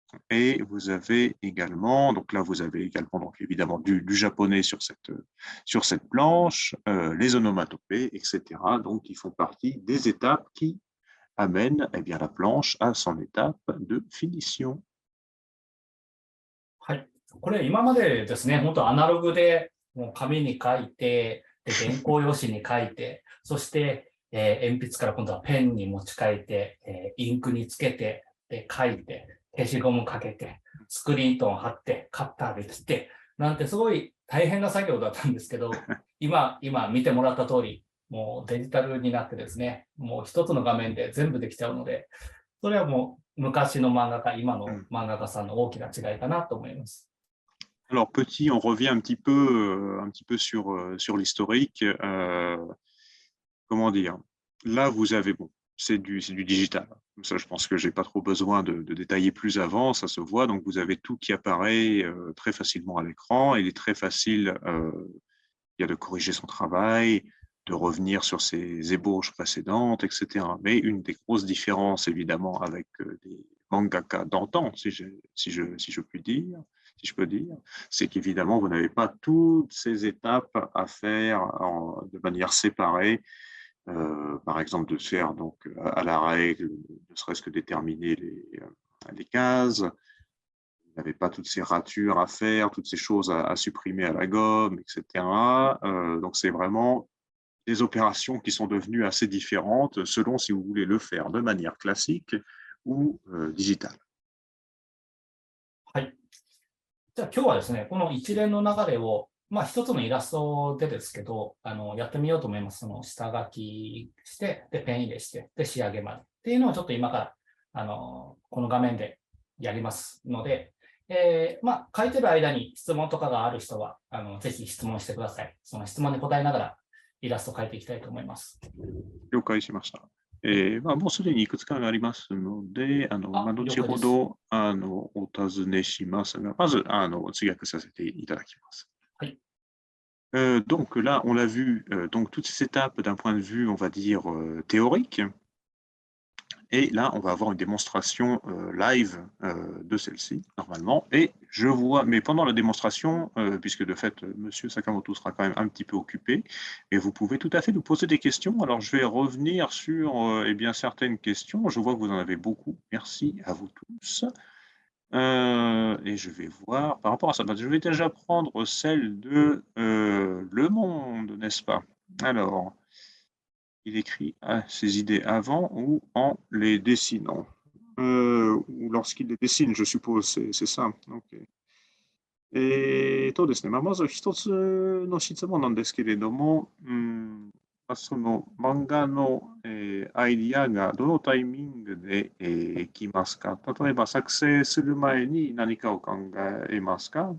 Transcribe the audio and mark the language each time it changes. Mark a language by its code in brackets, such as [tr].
[fr] Et vous avez également, donc là, vous avez également, donc évidemment, du japonais sur cette planche, les onomatopées, etc. Donc, qui font partie des étapes qui amène eh bien, la planche à son étape de finition. [ja] はい。これ今までですね、本当アナログでもう紙に書いて、で、原稿用紙に書いて、そして、鉛筆から今度はペンに持ち替えて、インクにつけて、で、書いて、消しゴムかけて、スクリーントン貼って、カッターで切って、なんてすごい大変な作業だったんですけど、今見てもらった通り、もうデジタルになってですね、もう一つの画面で全部できちゃうので、それはもう昔の漫画家、今の漫画家さんの大きな違いかなと思います。 [fr] Alors, petit, on revient un petit peu sur l'historique. Comment dire? Là, vous avez, bon, c'est du digital. Ça, je pense que je n'ai pas trop besoin de détailler plus avant, ça se voit. Donc, vous avez tout qui apparaît très facilement à l'écran. Il est très facile de corriger son travail, de revenir sur ses ébauches précédentes, etc. Mais une des grosses différences, évidemment, avec des mangaka d'antan, si je puis dire, si je peux dire, c'est qu'évidemment, vous n'avez pas toutes ces étapes à faire de manière séparée. Par exemple, de faire donc à la règle, ne serait-ce que déterminer les cases. Vous n'avez pas toutes ces ratures à faire, toutes ces choses à supprimer à la gomme, etc. Donc, c'est vraiment des opérations qui sont devenues assez différentes selon si vous voulez le faire de manière classique ou digitale. [ja] はい。じゃあ今日はですね、この一連の流れを、一つのイラストでですけど、やってみようと思います。その下書きして、で、ペン入れして、で、仕上げまで。っていうのをちょっと今から、この画面でやりますので、書いてる間に質問とかがある人は、ぜひ質問してください。その質問に答えながらイラストを描いていきたいと思います。了解しました。もうすでにいくつかがありますので、後ほどお尋ねしますが、まず通訳させていただきます。はい。 [fr] Donc là, on l'a vu, donc toutes ces étapes d'un point de vue, on va dire, théorique. Et là, on va avoir une démonstration live de celle-ci, normalement. Et je vois, mais pendant la démonstration, puisque de fait, Monsieur Sakamoto sera quand même un petit peu occupé, et vous pouvez tout à fait nous poser des questions. Alors, je vais revenir sur eh bien, certaines questions. Je vois que vous en avez beaucoup. Merci à vous tous. Et je vais voir par rapport à ça. Je vais déjà prendre celle de Le Monde, n'est-ce pas? Alors, il écrit ses idées avant ou en les dessinant. Ou lorsqu'il les dessine, je suppose, c'est ça. Okay. [ja] ですね、まず一つの質問なんですけれども、その漫画の、アイディアがどのタイミングで、きますか？例えば作成する前に何かを考えますか？